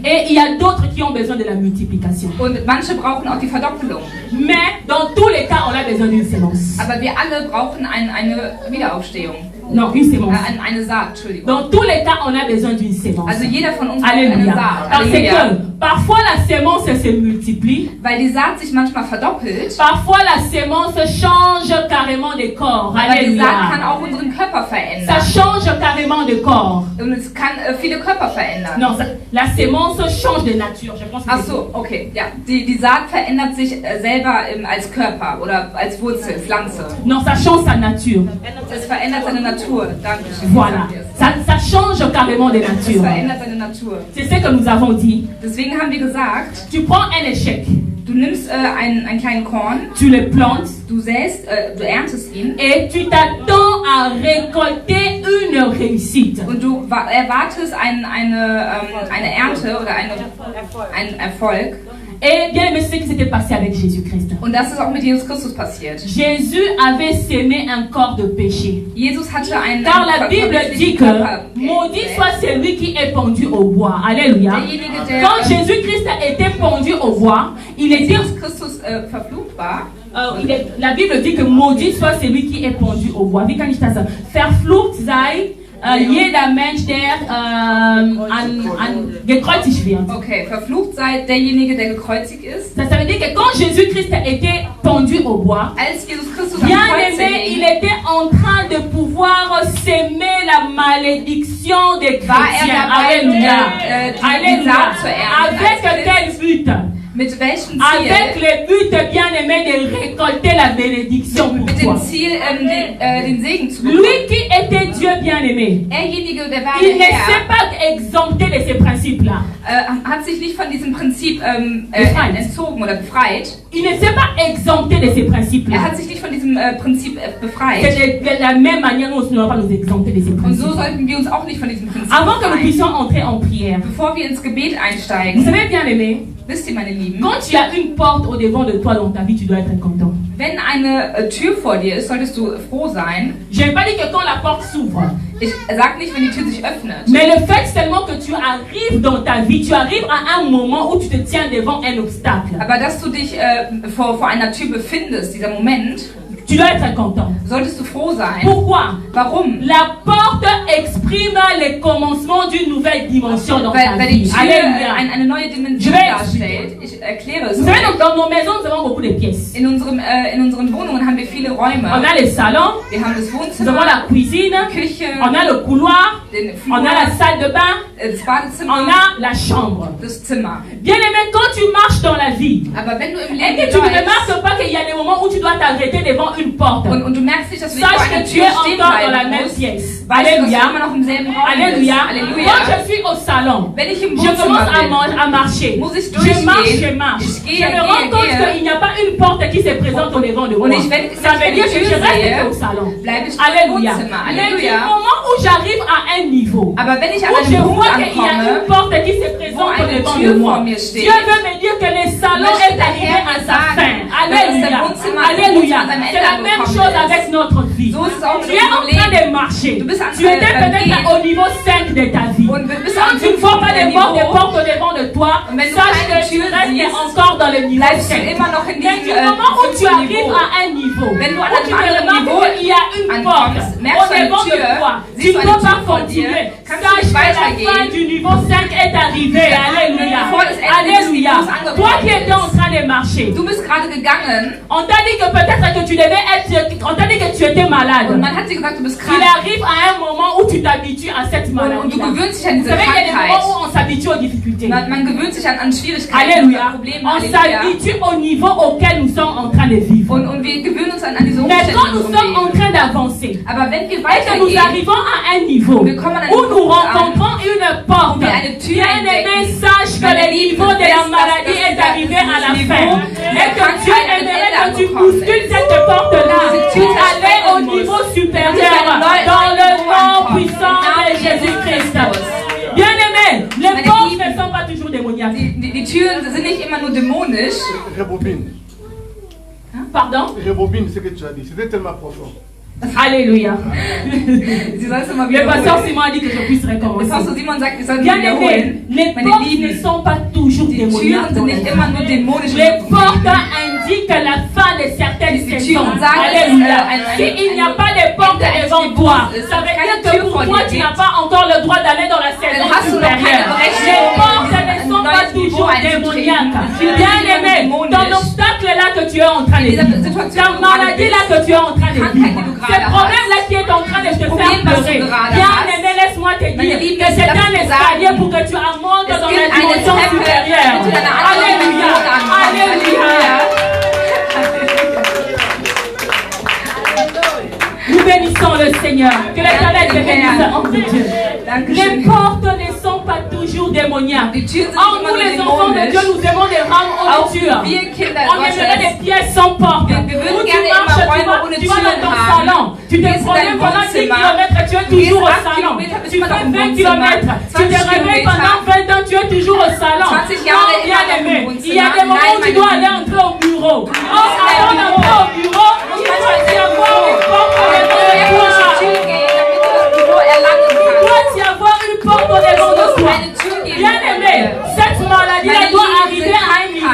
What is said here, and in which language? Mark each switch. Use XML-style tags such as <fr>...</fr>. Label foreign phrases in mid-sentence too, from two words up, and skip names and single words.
<fr>Et il y a d'autres qui ont besoin de la multiplication.</fr> <de>Und manche brauchen auch die Verdoppelung.</de> <fr>Mais dans tous les cas, on a besoin d'une sémence.</fr> <de>Aber wir alle brauchen eine Wiederaufstehung.</de> <fr>Non, une sémence.</fr> <de>Eine Saat, Entschuldigung.</de> <fr>Dans tous les cas, on a besoin d'une sémence.</fr> <de>Also jeder von uns braucht eine</de> <fr>Alléluia.</fr> <de>Saat.</de> <fr>Parce</fr> <de>Halleluja.</de> <fr>que parfois la sémence se multiplie.</fr> <de>Weil die Saat sich manchmal verdoppelt.</de> <fr>Parfois la sémence change carrément de corps.</fr> <de>Aber die Saat kann</de> <fr>Alléluia.</fr> <de>auch unseren Körper</de> <fr>Ça</fr> <de>verändern.</de> <fr>change carrément de corps.</fr> <de>Und es kann viele Körper verändern.</de> <fr>Non, la sémence change de nature. Je pense que</fr> <de>Ach so, okay. Ja, die Saat verändert sich selber als Körper oder als Wurzel, Pflanze.</de> <fr>non, ça change sa nature.</fr> <de>Es verändert seine Natur. Dankeschön.</de> <fr>Voilà. Ça change carrément de</fr> <de>Es</de> <fr>nature.</fr> <de>verändert seine Natur.</de> <fr>C'est ce que nous avons dit.</fr> <de>Deswegen haben wir gesagt,</de> <fr>Tu prends un échec,</fr> <de>du nimmst einen kleinen Korn,</de> <fr>tu le plantes</fr> <de>du säst, du erntest ihn</de> <fr>et tu t'attends à récolter une réussite.</fr> <de>und du erwartest eine Ernte oder einen Erfolg.</de> <fr>Et bien aimé, c'est ce qui s'était passé avec Jésus-Christ.</fr> <de>Und das ist auch mit Jesus Christus passiert.</de> <fr>Jésus avait sémé un corps de péché.</fr> <de>Jesus hatte einen</de> <fr>Car la Bible dit que</fr> <de>Körper.</de> <fr>maudit soit celui qui est pendu au bois. Alléluia.</fr> <de>Derjenige, der</de> <fr>Quand Jésus-Christ était pendu au bois, il était,</fr> <de>Jesus Christus verflucht war,</de> <fr>la Bible dit que maudit soit celui qui est pendu au bois.</fr> <de>Wie kann ich das sagen? Verflucht sei jeder Mensch, der gekreuzigt wird. okay, verflucht sei derjenige, der gekreuzigt ist.</de> <fr>Ça veut dire que quand Jésus-Christ était pendu au bois,</fr> <de>Als Jesus Christus am</de> <fr>bien</fr> <de>Kreuz</de> <fr>aimé, il</fr> <de>hing,</de> <fr>était en train de pouvoir s'aimer la malédiction des</fr> <de>war</de> <fr>chrétiens.</fr> <de>dabei,</de> <fr>Alléluia.</fr> <de>die</de> <fr>Alléluia.</fr> <de>Saat zu ernten.</de> <fr>Avec quel but?</fr> <de>Mit welchem</de> <fr>Avec</fr> <de>Ziel?</de> <fr>le but, bien aimé, de récolter la bénédiction pour</fr> <de>Mit</de> <fr>toi.</fr> <de>dem Ziel, den Segen zu</de> <fr>Lui</fr> <de>bekommen.</de> <fr>qui était Dieu bien aimé,</fr> <de>Derjenige, der war</de> <fr>il ne</fr> <de>der</de> <fr>s'est</fr> <de>Herr,</de> <fr>pas exempté de ces principes-là.</fr> <de>hat sich nicht von diesem Prinzip Befreit. entzogen oder befreit.</de> <fr>Il ne s'est pas exempté de ces</fr> <de>Er</de> <fr>principes-là.</fr> <de>hat sich nicht von diesem Prinzip befreit.</de> <fr>C'est de la même manière, nous ne doit pas nous exempter de ces</fr> <de>Und</de> <fr>principes.</fr> <de>so sollten wir uns auch nicht von diesem Prinzip</de> <fr>Avant que nous</fr> <de>befreien.</de> <fr>puissions entrer en prière,</fr> <de>Bevor wir ins Gebet</de> <fr>vous</fr> <de>einsteigen,</de> <fr>savez bien aimé,</fr> <de>wisst ihr, meine Lieben,</de> <fr>quand tu as une porte au devant de toi dans ta vie, tu dois être content.</fr> <de>wenn eine Tür vor dir ist, solltest du froh sein.</de> <fr>Je n'ai pas dit que quand la porte s'ouvre,</fr> <de>Ich sage nicht, wenn die Tür sich öffnet.</de> <fr>mais le fait seulement que tu arrives dans ta vie, tu arrives à un moment où tu te tiens devant un obstacle.</fr> <de>Aber dass du dich vor einer Tür befindest, dieser Moment,</de> <fr>Tu dois être content.</fr> <de>solltest du froh sein.</de> <fr>Pourquoi?</fr> <de>Warum?</de> <fr>La porte exprime le commencement d'une nouvelle dimension dans ta</fr> <de>Weil die</de> <fr>vie.</fr> <de>Tür</de> <fr>Alléluia.</fr> <de>eine neue Dimension</de> <fr>Je vais</fr> <de>darstellt. Ich erkläre es</de> <fr>Vous savez,</fr> <de>euch.</de> <fr>dans nos maisons, nous avons beaucoup de pièces.</fr> <de>In unseren Wohnungen haben wir viele Räume.</de> <fr>On a le salon,</fr> <de>Wir haben das</de> <fr>nous avons</fr> <de>Wohnzimmer,</de> <fr>la cuisine,</fr> <de>Küche,</de> <fr>on a le couloir,</fr> <de>den</de> <fr>on a la</fr> <de>Flur,</de> <fr>salle de bain,</fr> <de>das</de> <fr>on</fr> <de>Badezimmer,</de> <fr>a la chambre.</fr> <de>das Zimmer.</de> <fr>Bien aimé, quand tu marches dans la vie,</fr> <de>Aber wenn du im</de> <fr>et</fr> <de>Leben</de> <fr>que tu ne</fr> <de>läufst</de> <fr>remarques pas qu'il y a des moments où tu dois t'arrêter devant une porte,</fr> <de>und du merkst nicht, dass du nicht vor</de> <fr>sache</fr> <de>einer</de> <fr>que tu</fr> <de>Tür</de> <fr>es</fr> <de>stehen</de> <fr>encore dans la</fr> <de>bleiben</de> <fr>même</fr> <de>musst,</de> <fr>pièce.</fr> <de>weißt du, dass du</de> <fr>Alléluia.</fr> <de>immer noch im selben Raum bist.</de> <fr>Alléluia.</fr> <de>Halleluja.</de> <fr>Quand je suis au salon,</fr> <de>Wenn ich im</de> <fr>je commence</fr> <de>Wohnzimmer</de> <fr>à marcher.</fr> <de>muss ich</de> <fr>Je marche,</fr> <de>durchgehen.</de> <fr>je marche.</fr> <de>Ich gehe,</de> <fr>Je me rends</fr> <de>gehe,</de> <fr>compte</fr> <de>gehe.</de> <fr>qu'il n'y a pas une porte qui se présente au devant de moi.</fr> <de>Und wenn</de> <fr>Ça veut dire que je</fr> <de>Tür</de> <fr>reste</fr> <de>sehe,</de> <fr>au salon.</fr> <de>bleibe ich im</de> <fr>Alléluia.</fr> <de>Wohnzimmer.</de> <fr>Mais du</fr> <de>Halleluja.</de> <fr>moment où j'arrive à un niveau,</fr> <de>Aber wenn ich an</de> <fr>où je</fr> <de>einem Punkt</de> <fr>vois qu'il y a une</fr> <de>ankomme,</de> <fr>porte qui se présente</fr> <de>wo</de> <fr>au</fr> <de>eine</de> <fr>devant</fr> <de>Tür</de> <fr>de moi,</fr> <de>vor mir steht,</de> <fr>Dieu veut me dire que le salon</fr> <de>möchte</de> <fr>est</fr> <de>der</de> <fr>arrivé</fr> <de>Herr</de> <fr>à</fr> <de>mir</de> <fr>sa</fr> <de>sagen,</de> <fr>fin.</fr> <de>dass das</de> <fr>Alléluia.</fr> <de>Wohnzimmer</de> <fr>Alléluia.</fr> <de>zu seinem</de> <fr>C'est</fr> <de>Ende</de> <fr>la même</fr> <de>gekommen</de> <fr>chose</fr> <de>ist.</de> <fr>avec notre vie.</fr> <de>So ist es auch mit</de> <fr>Tu es en</fr> <de>unserem</de> <fr>train</fr> <de>Leben.</de> <fr>de marcher.</fr> <de>Du bist</de> <fr>Tu étais peut-être au niveau 5 de ta vie.</fr> <de>Und du bist</de> <fr>Quand</fr> <de>am</de> <fr>tu ne vois pas des</fr> <de>Niveau,</de> <fr>portes au devant de toi,</fr> <de>Und wenn du</de> <fr>sache</fr> <de>keine</de> <fr>que tu</fr> <de>Tür</de> <fr>restes</fr> <de>siehst,</de> <fr>encore dans le niveau</fr> <de>bleibst du</de> <fr>5.</fr> <de>immer noch in</de> <fr>Mais du</fr> <de>diesem</de> <fr>moment où tu arrives</fr> <de>Niveau.</de> <fr>à un niveau,</fr> <de>Wenn du</de> <fr>où</fr> <de>an</de> <fr>tu</fr> <de>einem anderen</de> <fr>remarques</fr> <de>Niveau</de> <fr>qu'il y a une porte</fr> <de>ankommst,</de> <fr>au</fr> <de>merkst du eine</de> <fr>devant de</fr> <de>Tür,</de> <fr>toi, tu</fr> <de>siehst</de> <fr>ne</fr> <de>du</de> <fr>peux</fr> <de>eine</de> <fr>pas</fr> <de>Tür vor dir,</de> <fr>continuer.</fr> <de>kannst du</de> <fr>Sache</fr> <de>nicht</de> <fr>que la fin</fr> <de>weitergehen.</de> <fr>du niveau 5 est arrivée. Alléluia.</fr> <de>Bevor das Ende des</de> <fr>Alléluia.</fr> <de>Niveaus angekommen</de> <fr>Toi qui étais en</fr> <de>ist.</de> <fr>train de marcher,</fr> <de>Du bist gerade gegangen</de> <fr>on t'a dit que peut-être que tu devais être, on t'a dit que tu étais malade.</fr> <de>und man hat dir gesagt, du bist</de> <fr>Il</fr> <de>krank.</de> <fr>arrive à un moment où tu t'habitues à cette maladie.</fr> <de>Und du gewöhnst dich an</de> <fr>Vous</fr> <de>diese</de> <fr>savez, il y a des</fr> <de>Krankheit.</de> <fr>moments où on s'habitue aux difficultés.</fr> <de>Man gewöhnt sich an Schwierigkeiten,</de> <fr>Alléluia.</fr> <de>an Probleme.</de> <fr>On</fr> <de>Halleluja.</de> <fr>s'habitue au niveau auquel nous sommes en train de vivre.</fr> <de>Und wir gewöhnen uns an diese</de> <fr>Mais</fr> <de>Umstände</de> <fr>quand</fr> <de>in</de> <fr>nous</fr> <de>unserem</de> <fr>sommes en</fr> <de>Leben.</de> <fr>train d'avancer,</fr> <de>Aber wenn wir</de> <fr>et que nous</fr> <de>weitergehen,</de> <fr>arrivons à un niveau</fr> <de>Wir kommen an einen</de> <fr>où nous</fr> <de>Punkt an,</de> <fr>rencontrons une porte,</fr> <de>wo wir eine Tür</de> <fr>bien aimé,</fr> <de>entdecken,</de> <fr>sache que</fr> <de>meine</de> <fr>le</fr> <de>Liebe,</de> <fr>niveau de la</fr> <de>dass</de> <fr>maladie est arrivé à la</fr> <de>Niveau</de> <fr>fin.</fr> <de>der</de> <fr>Et que Dieu</fr> <de>Krankheit ein</de> <fr>aimerait</fr> <de>Ende</de> <fr>que tu</fr> <de>bekommen</de> <fr>bouscules</fr> <de>ist.</de> <fr>cette porte-là</fr> <de>Diese</de> <fr>pour</fr> <de>Tür</de> <fr>aller au</fr> <de>zerstören muss.</de> <fr>niveau supérieur</fr> <de>Dass wir ein neues</de> <fr>dans le</fr> <de>Niveau</de> <fr>nom</fr> <de>ankommen.</de> <fr>puissant</fr> <de>Im Namen</de> <fr>de</fr> <de>Jesus</de> <fr>Jésus-Christ.</fr> <de>Christus.</de> <fr>Bien aimé, les</fr> <de>Meine</de> <fr>portes</fr> <de>Lieben,</de> <fr>ne sont pas toujours démoniaques.</fr> <de>Die Türen sind nicht immer nur dämonisch.</de> <fr>Rebobine. Pardon? Rebobine ce que tu as dit. C'était tellement profond. Alléluia.</fr> <de>Sie soll es immer</de> <fr>Le pasteur</fr> <de>wiederholen.</de> <fr>Simon a dit que je puisse</fr> <de>Der</de> <fr>recommencer.</fr> <de>Pastor Simon sagt, ich soll</de> <fr>Bien</fr> <de>wiederholen.</de> <fr>aimé, les</fr> <de>Meine</de> <fr>portes ne</fr> <de>Lieben,</de> <fr>sont pas toujours</fr> <de>die</de> <fr>démoniaques.</fr> <de>Türen sind nicht immer nur dämonisch.</de> <fr>Les portes indiquent la fin de certaines</fr> <de>Die</de> <fr>saisons.</fr> <de>Türen sagen,</de> <fr>Alléluia.</fr> <de>dass</de> <fr>S'il n'y a pas de porte devant toi, ça veut dire que pour toi, tu n'as pas encore le droit d'aller dans la saison</fr> <de>Dann hast du noch keine</de> <fr>supérieure.</fr> <de>Berechtigung,</de> <fr>Les portes ne sont</fr> <de>ein</de> <fr>pas</fr> <de>neues Niveau</de> <fr>toujours</fr> <de>einzutreten.</de> <fr>démoniaques.</fr> <de>Die Türen</de> <fr>Bien</fr> <de>sind nicht</de> <fr>aimé,</fr> <de>dämonisch.</de> <fr>ton obstacle là que tu es en train de</fr> <de>Diese</de> <fr>vivre,</fr> <de>Situation,</de> <fr>ta</fr> <de>wo du gerade</de> <fr>maladie</fr> <de>bist,</de> <fr>là que tu es en train de</fr> <de>Krankheit,</de> <fr>vivre,</fr> <de>die du</de> <fr>ce</fr> <de>gerade</de> <fr>problème là</fr> <de>hast,</de> <fr>qui est en train de te faire</fr> <de>Problem, was du</de> <fr>pleurer,</fr> <de>gerade</de> <fr>bien</fr> <de>hast,</de> <fr>aimé, laisse-moi te</fr> <de>meine</de> <fr>dire</fr> <de>Liebe,</de> <fr>que c'est</fr> <de>lass</de> <fr>un</fr> <de>mich</de> <fr>escalier</fr> <de>sagen,</de> <fr>pour que tu remontes</fr> <de>es</de> <fr>dans</fr> <de>gibt</de> <fr>la</fr> <de>eine</de> <fr>dimension</fr> <de>Treppe,</de> <fr>supérieure.</fr> <de>damit du deine andere</de> <fr>Alléluia.</fr> <de>Dimension ankommst.</de> <fr>Alléluia. Nous bénissons le Seigneur. Que l'Éternel te bénisse, homme de Dieu. Les portes ne sont pas toujours démoniaques.</fr> <de>Die Türen sind</de> <fr>Or,</fr> <de>nicht</de> <fr>nous,</fr> <de>immer</de> <fr>les</fr> <de>nur</de> <fr>enfants de</fr> <de>dämonisch.</de> <fr>Dieu, nous aimons des rames en</fr> <de>Auch</de> <fr>nature.</fr> <de>wir Kinder</de> <fr>On aimerait</fr> <de>Gottes.</de> <fr>des pièces sans porte.</fr> <de>Wir würden</de> <fr>Où tu</fr> <de>gerne</de> <fr>marches,</fr> <de>immer</de> <fr>tu</fr> <de>Räume</de> <fr>vas,</fr> <de>ohne</de> <fr>tu vas dans ton</fr> <de>Türen</de> <fr>salon.</fr> <de>haben.</de> <fr>Tu te</fr> <de>Gehst in</de> <fr>promènes</fr> <de>dein</de> <fr>pendant 10</fr> <de>Wohnzimmer.</de> <fr>km, tu es</fr> <de>Gehst</de> <fr>toujours au</fr> <de>8</de> <fr>salon.</fr> <de>Kilometer, bist</de> <fr>Tu</fr> <de>immer noch</de> <fr>fais</fr> <de>im</de> <fr>20</fr> <de>Wohnzimmer.</de> <fr>km. Tu te</fr> <de>20</de> <fr>réveilles</fr> <de>Kilometer.</de> <fr>pendant 20 ans, tu es toujours au salon.</fr> <de>20 Jahre</de> <fr>Non, bien</fr> <de>immer noch im</de> <fr>aimé.</fr> <de>Wohnzimmer.</de> <fr>Il y a des moments où tu</fr> <de>Nein,</de> <fr>dois</fr> <de>meine</de> <fr>aller entrer au bureau. Or, avant d'entrer au bureau, il</fr> <de>manchmal</de> <fr>doit y</fr> <de>ist</de> <fr>avoir</fr> <de>es</de> <fr>une porte au</fr> <de>Aber</de> <fr>devant</fr> <de>wenn</de> <fr>de</fr> <de>du durch</de> <fr>toi.</fr> <de>die Tür gehst, damit du das Büro erlangen</de> <fr>Il</fr> <de>kannst.</de> <fr>doit y avoir une porte au devant de toi.</fr> <de>Eine Tür geben.</de> <fr>Bien aimé, cette maladie-là</fr> <de>Meine</de> <fr>doit</fr> <de>Liebe,</de> <fr>arriver à un niveau</fr>